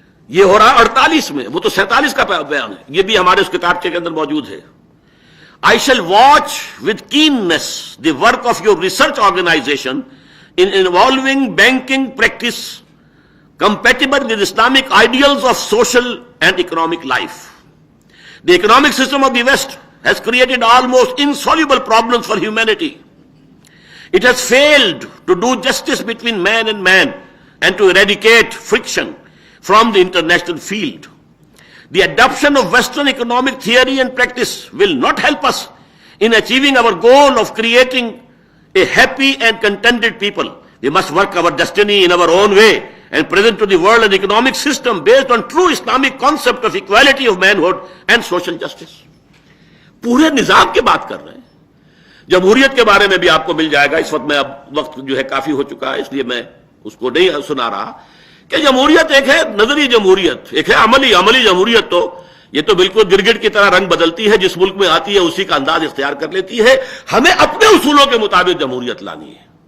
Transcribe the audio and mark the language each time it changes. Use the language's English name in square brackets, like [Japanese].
[Urdu] یہ ہو رہا 48 میں، وہ تو 47 کا بیان ہے، یہ بھی ہمارے اس کتابچے کے اندر موجود ہے۔ [English] I shall watch with keenness the work of your research organization in involving banking practice compatible with Islamic ideals of social and economic life. The economic system of the West has created almost insoluble problems for humanity. It has failed to do justice between man and man and to eradicate friction from the international field. The adoption of Western economic theory and practice will not help us in achieving our goal of creating a happy and contented people. We must work our destiny in our own way and present to the world an economic system based on true Islamic concept of equality of manhood and social justice. [Urdu] پورے نظام کی بات کر رہے ہیں۔ جمہوریت کے بارے میں بھی آپ کو مل جائے گا، اس وقت میں اب وقت جو ہے کافی ہو چکا ہے، اس لیے میں اس کو نہیں سنا رہا، کہ جمہوریت ایک ہے نظری جمہوریت، ایک ہے عملی جمہوریت۔ تو یہ تو بالکل گرگٹ کی طرح رنگ بدلتی ہے، جس ملک میں آتی ہے اسی کا انداز اختیار کر لیتی ہے، ہمیں اپنے اصولوں کے مطابق جمہوریت لانی ہے،